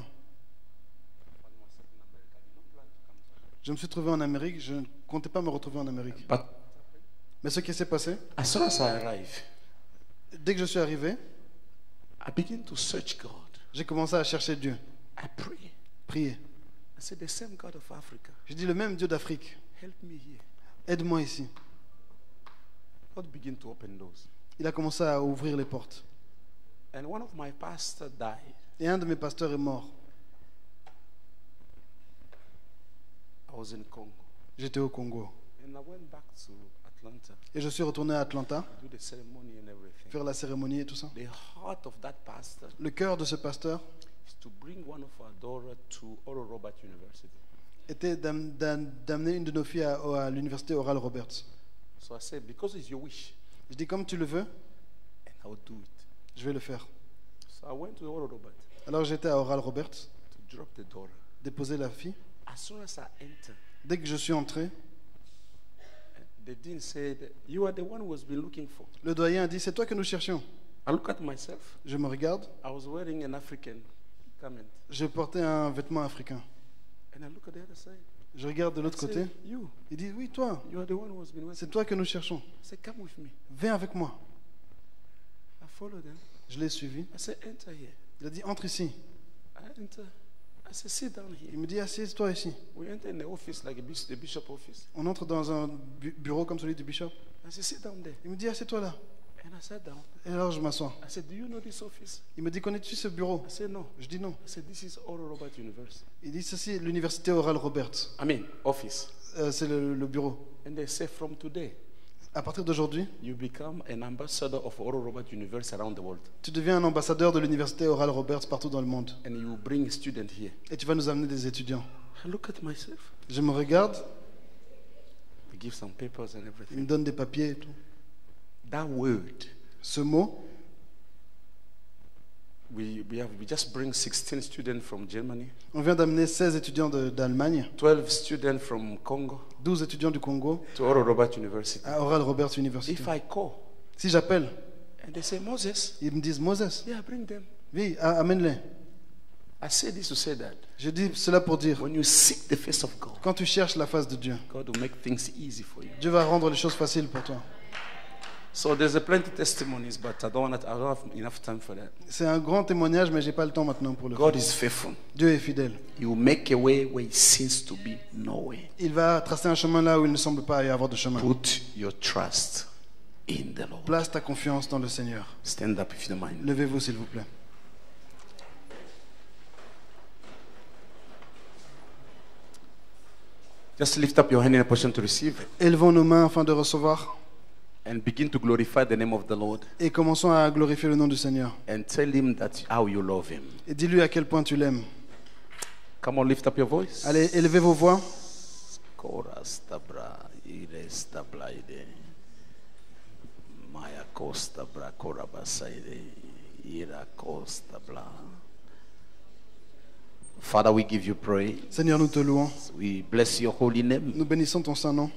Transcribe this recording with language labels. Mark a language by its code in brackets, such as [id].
[en] I found myself in America. I did not plan to come to America. [fr] Je me suis trouvé en Amérique. Je ne comptais pas me retrouver en Amérique. [en] But [fr] Mais ce qui s'est passé, [en] as soon as I arrived, [fr] dès que je suis arrivé, [en] I began to search God. [fr] j'ai commencé à chercher Dieu. [en] I pray. [fr] Prier. [en] I said, the same God of Africa, [fr] J'ai dit, le même Dieu d'Afrique, [en] help me here. [fr] aide-moi ici. [en] God began to open doors. [fr] Il a commencé à ouvrir les portes. [en] And one of my pastors died. [fr] Et un de mes pasteurs est mort. [en] I was in Congo. [fr] J'étais au Congo. [en] And I went back to Atlanta [fr] Et je suis retourné à Atlanta, [en] to do the ceremony and everything. [fr] faire la cérémonie et tout ça. [en] The heart of that pastor [fr] Le cœur de ce pasteur [en] is to bring one of our daughters to Oral Roberts University. [fr] était d'amener une de nos filles à l'université Oral Roberts. [en] So I said, because it's your wish, [fr] Je dis, comme tu le veux, [en] and I'll do it. [fr] je vais le faire. [en] So I went to Oral Roberts [fr] Alors j'étais à Oral Roberts, [en] to drop the daughter. [fr] déposer la fille. [en] As soon as I entered, [fr] Dès que je suis entré, [en] the dean said, you are the one who has been looking for. [fr] le doyen a dit, c'est toi que nous cherchions. [en] I look at myself. [fr] Je me regarde, [en] I was wearing an African garment. [fr] je portais un vêtement africain. [en] And I look at the other side. [fr] Je regarde de l'autre [en] I [fr] côté, [en] say, you [fr] il dit, oui, toi, [en] are the one who has been [fr] c'est [en] working. [fr] toi que nous cherchons. [en] I said, come with me. [fr] Viens avec moi. [en] I followed them. [fr] Je l'ai suivi. [en] I said, enter here. [fr] Il a dit, entre ici. [en] I enter. I said, sit down [fr] Il [en] here. [fr] me dit, assieds-toi ici. [en] We enter in the office like the bishop office. [fr] On entre dans un bureau comme celui du bishop. [en] I said, sit down there. [fr] Il me dit, assieds-toi là. [en] And I sat down. [fr] Et alors je m'assois. [en] I said, do you know this office? [fr] Il me dit, connais-tu ce bureau? [en] I said, no. [fr] Je dis non. [en] I said, this is Oral Roberts University. [fr] Il dit, ceci est l'université Oral Roberts. [en] I mean, office. [fr] C'est le bureau. [en] And they say, from today, [fr] À partir d'aujourd'hui, [en] you become an ambassador of Oral Roberts University around the world. [fr] tu deviens un ambassadeur de l'université Oral Roberts partout dans le monde. [en] And you bring students here. [fr] Et tu vas nous amener des étudiants. [en] I look at myself. [fr] Je me regarde, [en] They give some papers and [fr] il [en] everything. [fr] me donne des papiers et tout. [en] That word, [fr] Ce mot, [en] we just bring 16 students from Germany, [fr] on vient d'amener 16 étudiants d'Allemagne, [en] 12 students from Congo [fr] 12 étudiants du Congo [en] to Oral Roberts University. [fr] à Oral Roberts University. [en] If I call [fr] Si j'appelle, [en] and they say, Moses, [fr] ils me disent, Moses, [en] yeah, bring them. [fr] oui, amène-les. [en] I say this to say that [fr] Je dis cela pour dire, [en] when you seek the face of God, [fr] quand tu cherches la face de Dieu, [en] God will make things easy for you. [fr] Dieu va rendre les choses faciles pour toi. [en] So there's a plenty of testimonies, but I don't have enough time for that. [fr] C'est un grand témoignage, mais j'ai pas le temps maintenant pour le [en] God [fr] faire. [en] is faithful. [fr] Dieu est fidèle. [en] He will make a way where it seems to be no way. [fr] Il va tracer un chemin là où il ne semble pas y avoir de chemin. [en] Put your trust in the Lord. [fr] Place ta confiance dans le Seigneur. [en] Stand up if you don't mind. [fr] Levez-vous s'il vous plaît. [en] Just lift up your hand in a position to receive [fr] Élevons nos mains afin de recevoir [en] and begin to glorify the name of the Lord [fr] et commençons à glorifier le nom du Seigneur. [en] and tell him that how you love him. [fr] Et dis-lui à quel point tu l'aimes. [en] Come on, lift up your voice. [fr] Allez, élevez vos voix. Korastabra, irestablaide. Maya kostabra, korabasaide, ira kostabla. [en] Father, we give you praise. [fr] Seigneur, nous te louons. [en] We bless your holy name [fr] Nous bénissons ton Saint-Nom